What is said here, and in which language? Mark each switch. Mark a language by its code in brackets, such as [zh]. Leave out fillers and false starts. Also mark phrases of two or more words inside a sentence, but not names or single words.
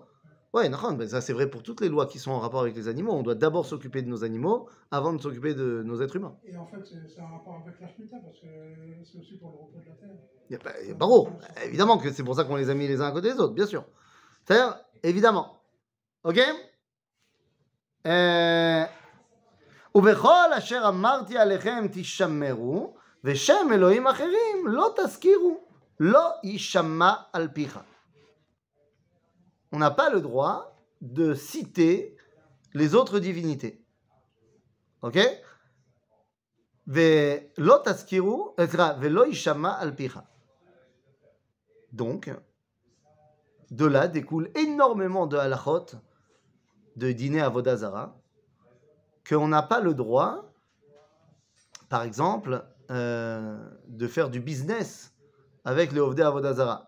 [fr] Ouais, Nahon, ben ça c'est vrai pour toutes les lois qui sont en rapport avec les animaux. On doit d'abord s'occuper de nos animaux avant de s'occuper de nos êtres humains. Et en fait, c'est un rapport avec la Shemitah parce que c'est aussi pour le repos de la terre. Il y a Baro. Évidemment que c'est pour ça qu'on les a mis les uns à côté des autres, bien sûr. C'est-à-dire, évidemment. Ok? [he] ובכל אשר אמרתי עליכם תשמרו, ושם אלוהים אחרים לא תזכירו, לא יישמע על פיך. [fr] On n'a pas le droit de citer les autres divinités. Ok? [he] ולא תזכירו, ולא יישמע על פיך. [fr] Donc, de là découle énormément de halachot, de dîner à Vodazara, qu'on n'a pas le droit, par exemple, de faire du business avec les [he] עובדי עבודה זרה.